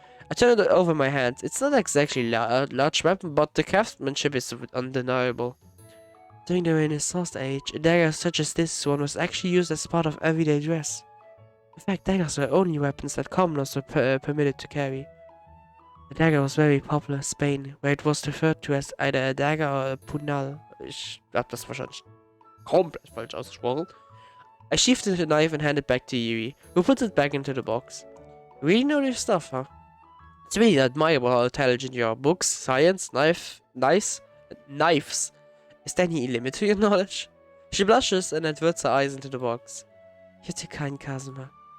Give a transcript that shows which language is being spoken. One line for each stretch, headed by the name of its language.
English: I turn it over my hand. It's not exactly a large weapon, but the craftsmanship is undeniable. During the Renaissance age, a dagger such as this one was actually used as part of everyday dress. In fact, daggers were only weapons that commoners were permitted to carry. The dagger was very popular in Spain, where it was referred to as either a dagger or a punal.
German: Ich hab das wahrscheinlich komplett falsch ausgesprochen.
English: I sheathed the knife and handed it back to Yuri, who puts it back into the box. You really know your stuff, huh? It's really admirable how intelligent you are. Books, science, knives. Is there any limit to your knowledge? She blushes and averts her eyes into the box. You're too kind, Kazuma.